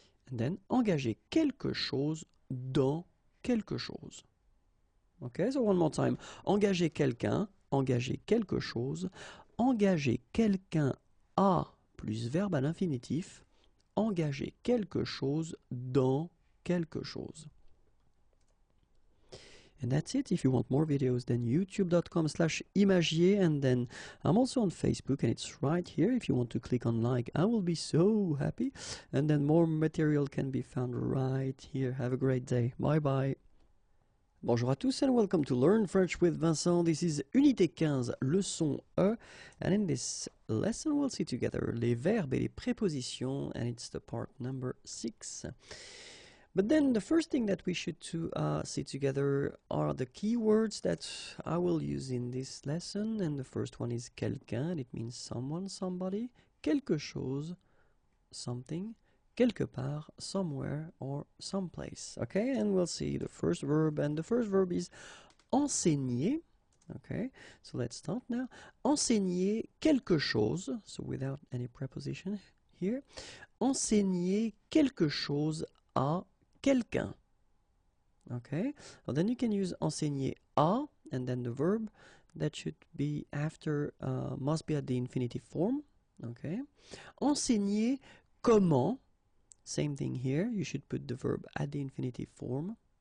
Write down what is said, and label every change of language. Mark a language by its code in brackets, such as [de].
[en] And then [fr] engager quelque chose dans quelque chose. [en] Okay, so one more time. [fr] Engager quelqu'un, engager quelque chose, engager quelqu'un à plus verbe à l'infinitif, engager quelque chose dans quelque chose. [en] And that's it. If you want more videos, then youtube.com/imagier, and then I'm also on Facebook, and it's right here. If you want to click on like, I will be so happy. And then more material can be found right here. Have a great day. Bye bye. [fr] Bonjour à tous [en] and welcome to Learn French with Vincent. This is Unité 15, leçon E. And in this lesson we'll see together [fr] les verbes et les prépositions, [en] and it's the part number 6. But then the first thing that we should see together are the keywords that I will use in this lesson. And the first one is quelqu'un, it means someone, somebody. Quelque chose, something. Quelque part, somewhere, or someplace. Okay, and we'll see the first verb, and the first verb is enseigner. Okay, so let's start now. [fr] Enseigner quelque chose, [en] so without any preposition here. [fr] Enseigner quelque chose à quelqu'un. [en] Okay, well, then you can use enseigner à, and then the verb that should be after must be at the infinitive form. Okay, [fr] enseigner comment. [en] Same thing here, you should put the verb at the infinitive form.